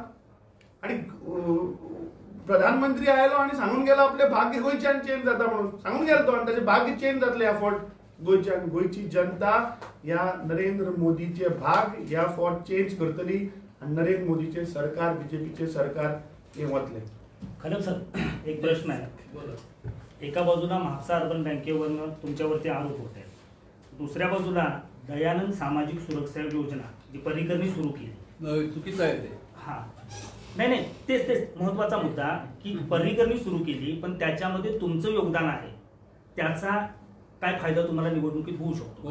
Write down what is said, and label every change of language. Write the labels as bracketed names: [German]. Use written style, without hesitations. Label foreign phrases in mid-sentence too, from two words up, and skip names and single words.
[Konkani] आनी प्रधानमंत्री आयलो आनी सांगून गेलो आपले भाग्य गोंयच्यान चेंज जाता म्हणून सांगून गेलो तो, आनी ताचें भाग्य चेंज जातलें ह्या फावट गोंयच्यान. गोंयची जनता ह्या नरेंद्र मोदीचे भाग ह्या फावट चेंज करतली आनी नरेंद्र मोदीचे सरकार, बीजेपीचे सरकार हे वतले. [Marathi] खरं सर, एक प्रश्न आहे. एका बाजूला म्हापसा अर्बन बँकेवरनं तुमच्यावरती आरोप होत आहेत, दुसऱ्या बाजूला दयानंद सामाजिक सुरक्षा योजना जी पर्रीकरनी सुरू केली, चुकीचं आहे ते. हा नाही तेच महत्वाचा मुद्दा की पर्रीकरनी सुरू केली, पण त्याच्यामध्ये तुमचं योगदान आहे, त्याचा काय फायदा तुम्हाला निवडणुकीत होऊ शकतो?